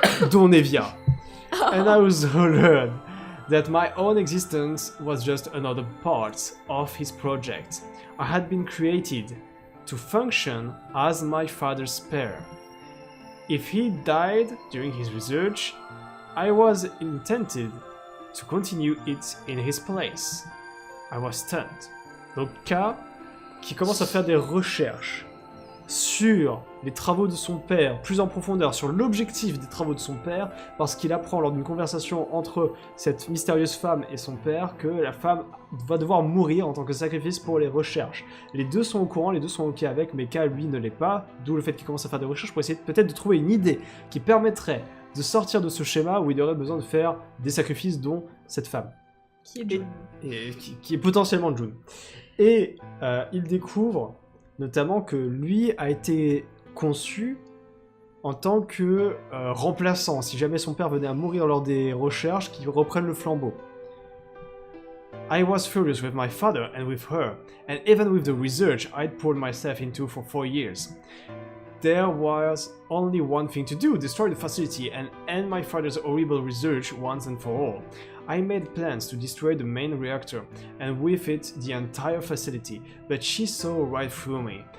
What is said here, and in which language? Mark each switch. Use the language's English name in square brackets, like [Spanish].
[English] Dont Naevyah. And I also learned that my own existence was just another part of his project. I had been created to function as my father's spare. If he died during his research, I was intended to continue it in his place. I was stunned. [French] Donc K qui commence à faire des recherches sur les travaux de son père, plus en profondeur, sur l'objectif des travaux de son père, parce qu'il apprend lors d'une conversation entre cette mystérieuse femme et son père que la femme va devoir mourir en tant que sacrifice pour les recherches. Les deux sont au courant, les deux sont ok avec, mais K lui ne l'est pas, d'où le fait qu'il commence à faire des recherches pour essayer peut-être de trouver une idée qui permettrait de sortir de ce schéma où il y aurait besoin de faire des sacrifices dont cette femme. Qui est June. Et qui est potentiellement June. Et il découvre notamment que lui a été conçu en tant que remplaçant, si jamais son père venait à mourir lors des recherches, qu'il reprenne le flambeau. [English] I was furious with my father and with her, and even with the research I'd poured myself into for 4 years. There was only one thing to do, destroy the facility and end my father's horrible research once and for all. I made plans to destroy the main reactor, and with it the entire facility, but she saw right through me.